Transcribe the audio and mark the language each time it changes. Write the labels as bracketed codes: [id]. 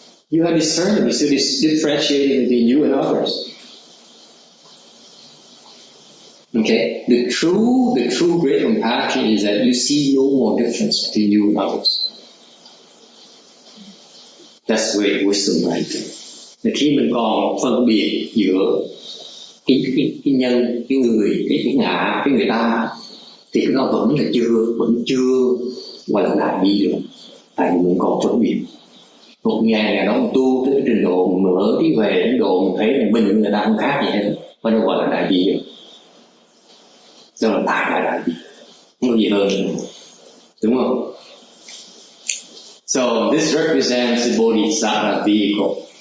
[en] You are discerning, you still differentiating between you and others. Okay, the true great compassion is that you see no more difference between you and others. That's great wisdom right there. [vi] Là khi mình còn phân biệt giữa cái nhân, cái người, cái ngã, cái người ta, thì cái đó vẫn chưa gọi là đại bi được. Tại vì mình còn phân biệt. Một ngày đó mình tu tới cái trình độ mình mở đi về đến độ mình thấy là mình người ta không khác gì hết, mà nó gọi là đại bi được. Đó là đại bi, không có gì hơn, đúng không? [en] So this represents the bodhisattva vehicle.